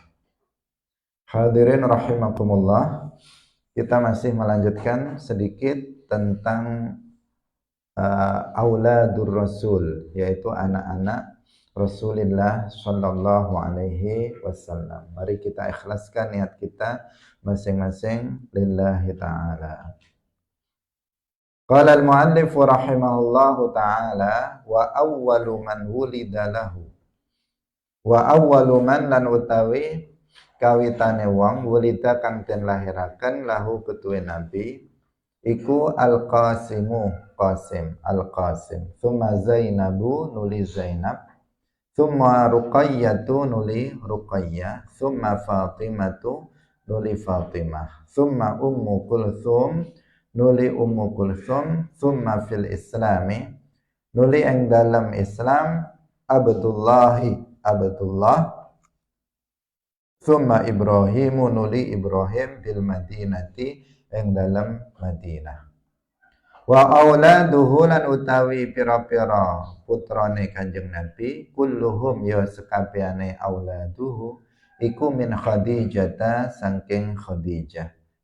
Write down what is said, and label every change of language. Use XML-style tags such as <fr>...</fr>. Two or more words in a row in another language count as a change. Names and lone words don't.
<id>Hadirin rahimakumullah, kita masih melanjutkan sedikit tentang</id> <ar>أولاد الرسول,</ar> <id>yaitu anak-anak Rasulullah</id> <ar>صلى الله عليه وسلم.</ar> <id>Mari kita ikhlaskan niat kita masing-masing</id> <ar>لله تعالى. قال المؤلف رحمه الله تعالى وأول من ولد له. وأول من</ar> <jv>lan utawi kawitane wong wulida kang den lahiraken lahu ketuwe nabi iku al-Qasimu, Qasim, al-Qasim. Tsumma Zainabu nuli Zainab. Tsumma Ruqayyatu nuli Ruqayyah. Tsumma Fatimatu nuli Fatimah. Tsumma Ummu Kulthum nuli Ummu Kulthum.</jv> <ar>ثم في الإسلام</ar> <jv>nuli ing dalam Islam Abdullahi, Abdullah. Tsumma Ibrahimu nuli Ibrahim</jv> <ar>بالمدينة</ar> <jv>ing dalam Madinah.</jv> <ar>وأولاده</ar> <jv>lan utawi pira-pira putrane Kanjeng Nabi kulluhum ya sekabehane auladuhu iku</jv> <ar>من خديجة</ar> <jv>saking Khadijah.</jv>